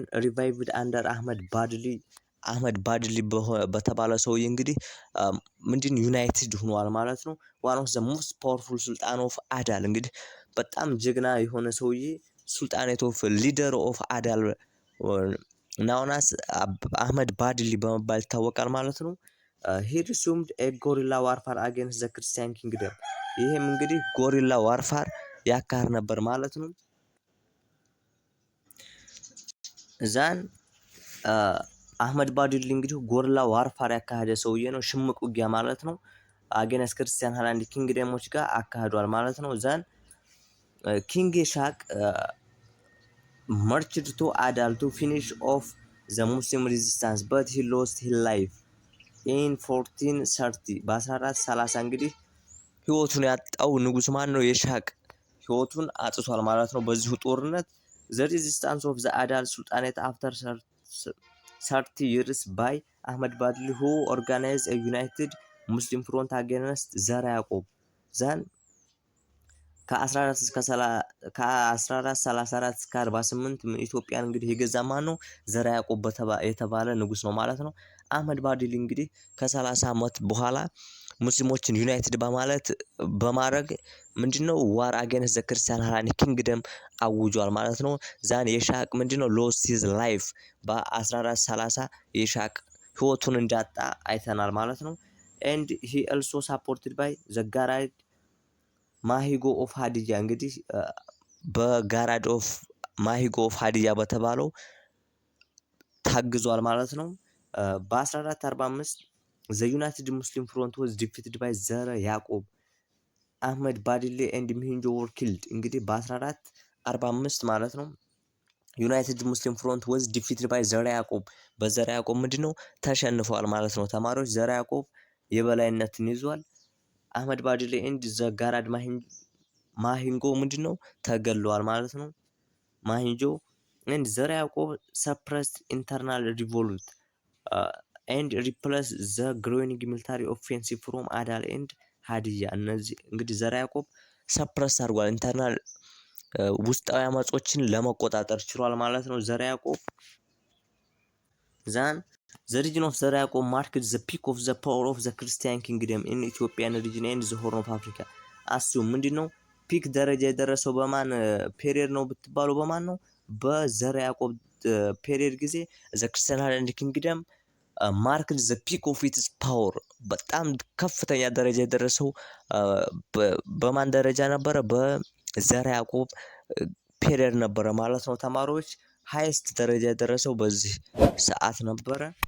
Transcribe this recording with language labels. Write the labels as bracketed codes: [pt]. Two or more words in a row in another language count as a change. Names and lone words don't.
[en] revived under [am] አህመድ ባድሊ በተባለ ሰውዬ እንግዲህ ምንድን ዩናይትድ ሆኗል ማለት ነው። [en] one of the most powerful sultan of Adal [am] እንግዲህ በጣም ጀግና የሆነ ሰውዬ [en] sultanate of leader of Adal [am] ናውናስ አህመድ ባድሊ በመባል ይታወቃል ማለት ነው። [en] he resumed a guerrilla warfare against the Christian kingdom። [am] ይሄም እንግዲህ [en] guerrilla warfare [am] ያካሄድ ነበር ማለት ነው። ዛን አህመድ ባድሊ እንግዲህ [en] guerrilla warfare [am] ያካሄደ ሰውዬ ነው። ሽምቅ ውጊያ ማለት ነው። [en] against Christian highland kingdoms [am] ጋር አካሂዷል ማለት ነው። ዛን ኪንግ ሻቅ [en] marched to Adal to finish off the Muslim resistance but he lost his life in 1430 [am] በ1430 እንግዲህ ህይወቱን ያጣው ንጉስ ማን ነው? የሻቅ ህይወቱን አጥቷል ማለት ነው በዚሁ ጦርነት። [en] the resistance of the Adal Sultanate after 30 years by Ahmed Badli who organized a united Muslim front against ዘራ ያዕቆብ። [am] ዛን ከ1434 እስከ 48 ኢትዮጵያን እንግዲህ የገዛ ማን ነው? ዘራ ያዕቆብ የተባለ ንጉስ ነው ማለት ነው። አህመድ ባድሊ እንግዲህ ከ30 አመት በኋላ ሙስሊሞችን ዩናይትድ በማድረግ ምንድነው [en] war against the Christian highland kingdom [am] አውጇል ማለት ነው። ዛን የሻቅ ምንድነው [en] lost his life [am] በ1430 የሻቅ ህይወቱን እንዳጣ አይተናል ማለት ነው። [en] and he also supported by the Garad Mahigo of Hadija [am] እንግዲህ በጋራድ ኦፍ ማሂጎ ኦፍ ሀዲያ በተባለው ታግዟል ማለት ነው። [en] በ1445 the United Muslim Front was defeated by ዘረ ያዕቆብ አህመድ ባድሌ and ሚሂንጆ were killed [am] እንግዲህ በ1445 ማለት ነው [en] United Muslim Front was defeated by [am] ዘረ ያዕቆብ በዘረ ያዕቆብ ምንድነው ተሸንፈዋል ማለት ነው። ተማሪዎች ዘረ ያዕቆብ የበላይነትን ይዟል። አህመድ ባድሌ [en] and the [am] ጋራድ ማሂንጎ ምንድነው ተገለዋል ማለት ነው። ማሂንጆ and ዘረ ያዕቆብ [en] suppressed internal revolt and replaced the growing military offensive from adal [am] and ሀዲያ እነዚህ እንግዲህ ዘረ ያዕቆብ ሰፕረስ አድርጓል ኢንተርናል ውስጣዊ አመጾችን ለመቆጣጠር ችሏል ማለት ነው። ዘረ ያዕቆብ [en] ዛን the region of ዘረ ያዕቆብ marked the peak of the power of the Christian kingdom in Ethiopian region and the Horn of Africa [am] አስቡ ምንድነው ፒክ ደረጃ የደረሰው በማን ፔሪየድ ነው ብትባሉ በማን ነው በዘረ ያዕቆብ ፔሪየድ ጊዜ [en] the Christian highland kingdom marked the peak of its power [am] በጣም ከፍተኛ ደረጃ የደረሰው በማን ደረጃ ነበረ በዘረ ያዕቆብ ፔሪየድ ነበረ ማለት ነው። ተማሪዎች ሃይስት ደረጃ የደረሰው በዚህ ሰዓት ነበረ።